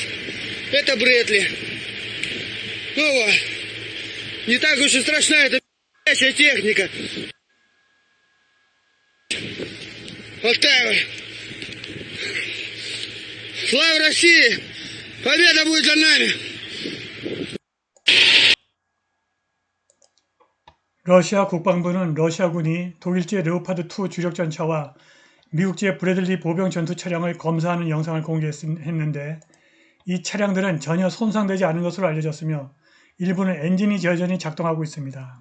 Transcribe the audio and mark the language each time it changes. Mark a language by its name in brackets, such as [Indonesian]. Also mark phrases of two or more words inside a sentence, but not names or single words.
[Russian] Это Брэдли. Ну вот. Не так уж и страшна эта техника. Вот так вот. Слава России! Победа будет за нами! [Korean] 러시아 국방부는 러시아군이 독일제 레오파드2 주력 전차와 미국제 브래들리 보병 전투 차량을 검사하는 영상을 공개했는데 이 차량들은 전혀 손상되지 않은 것으로 알려졌으며 일부는 엔진이 여전히 작동하고 있습니다.